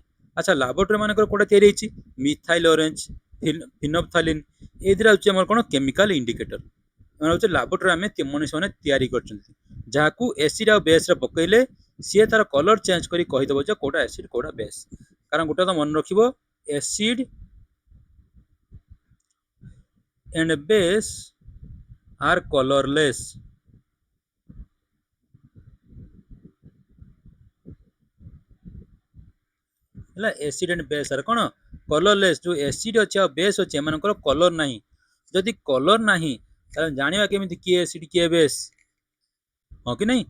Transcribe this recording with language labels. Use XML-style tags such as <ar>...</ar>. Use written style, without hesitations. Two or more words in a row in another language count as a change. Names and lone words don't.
<or>ଆଚ୍ଛା, ଲାବୋରେଟୋରୀ ମାନଙ୍କର କୋଉଟା ତିଆରି ହେଇଛି? ମିଥାଇଲ ଅରେଞ୍ଜ, ଫିନୋପ୍ଥାଲିନ୍, ଏଇଥିରେ ହେଉଛି ଆମର କ'ଣ</or> <en>chemical indicator.</en> <or>ମାନେ ହେଉଛି ଲାବୋରେଟୋରୀ ଆମେ ମଣିଷମାନେ ତିଆରି କରିଛନ୍ତି, ଯାହାକୁ ଏସିଡ୍ ଆଉ ବେସ୍ରେ ପକେଇଲେ ସିଏ ତାର</or> <en>colour change</en> <or>କରି କହିଦେବ ଯେ କୋଉଟା ଏସିଡ୍ କୋଉଟା ବେସ୍। କାରଣ ଗୋଟେ ତ ମନେ ରଖିବ, ଏସିଡ୍</or> <en>and base are colorless। ହେଲା, acid and base are କ'ଣ colorless।</en> <or>ଯେଉଁ ଏସିଡ୍ ଅଛି ଆଉ ବେସ୍ ଅଛି ଏମାନଙ୍କର କଲର ନାହିଁ। ଯଦି କଲର ନାହିଁ ତାହେଲେ ଜାଣିବା କେମିତି କିଏ ଏସିଡ୍ କିଏ ବେସ୍, ହଁ କି ନାହିଁ?</or>